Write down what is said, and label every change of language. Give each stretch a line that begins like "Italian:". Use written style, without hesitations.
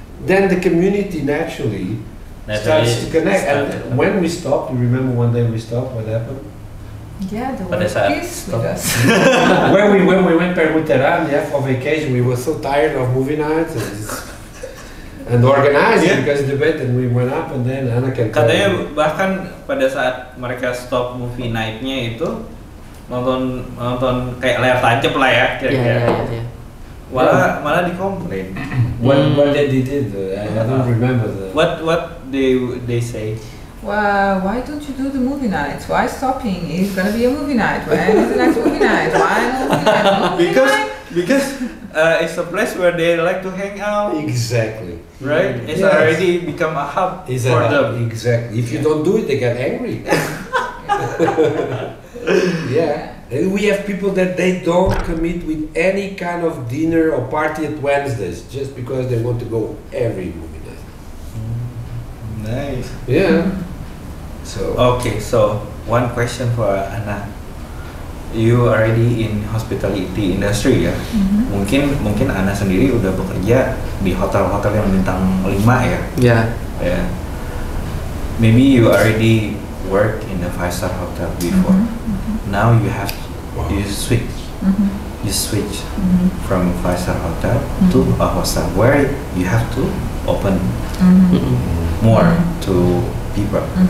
English: Then the community naturally starts to connect. And when we stopped, you remember one day we stopped, what happened? Yeah, there was peace with us. when we went Permuteran, for vacation, we were so tired of movie nights and organizing, because debate, and we went up, and then Anna can
Indonesian: katanya bahkan pada saat mereka stop movie night-nya itu nonton kayak layar tancap lah ya kira-kira. Malah dikomplain.
English: What they did, I don't remember. What they say? Well, why don't you do the movie nights? Why stopping? It's gonna be a movie night. When is the next movie night? Why no movie night? Because it's a place where they like to hang out. Exactly. Right? It's already become a hub for them. Exactly. If you don't do it, they get angry. And we have people that they don't commit with any kind of dinner or party at Wednesdays just because they want to go every movie night. Nice. So one question for Anna. You already in hospitality industry
Indonesian: ya. Mungkin Anna sendiri udah bekerja di hotel-hotel yang bintang 5 ya.
English: Maybe you already work in a 5-star hotel before. Now you switch. You switch from 5-star hotel to a hostel where you have to open more to people.